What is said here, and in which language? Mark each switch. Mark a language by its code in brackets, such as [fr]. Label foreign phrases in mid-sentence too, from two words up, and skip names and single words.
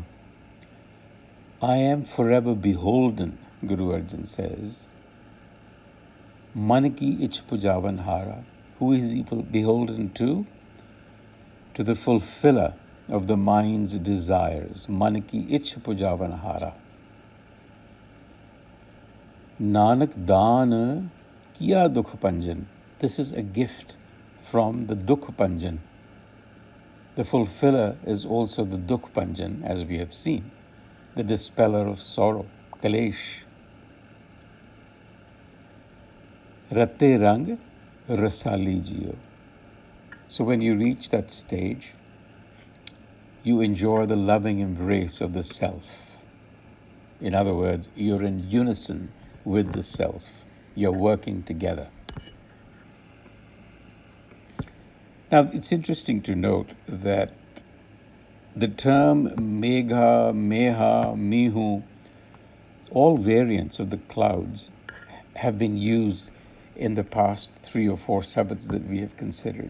[en] I am forever beholden, Guru Arjan says. [pa] ਮਨ ਕੀ ਇਛ ਪੁਜਾਵਣ ਹਾਰਾ. [en] Who is he beholden to? To the fulfiller of the mind's desires. [pa] ਮਨ ਕੀ ਇਛ ਪੁਜਾਵਣ ਹਾਰਾ. ਨਾਨਕ ਦਾਨੁ ਕੀਆ ਦੁਖ ਭੰਜਨ. [en] This is a gift from the Dukh Panjan. The fulfiller is also the Dukh Panjan, as we have seen, the dispeller of sorrow, Kalesh. [pa] ਰਤੇ ਰੰਗਿ ਰਸਾਲੀ ਜੀਉ. [en] So when you reach that stage, you enjoy the loving embrace of the self. In other words, you're in unison with the self. You're working together. Now, it's interesting to note that the term Megha, Meha, Mihu, all variants of the clouds have been used in the past 3 or 4 sabbats that we have considered.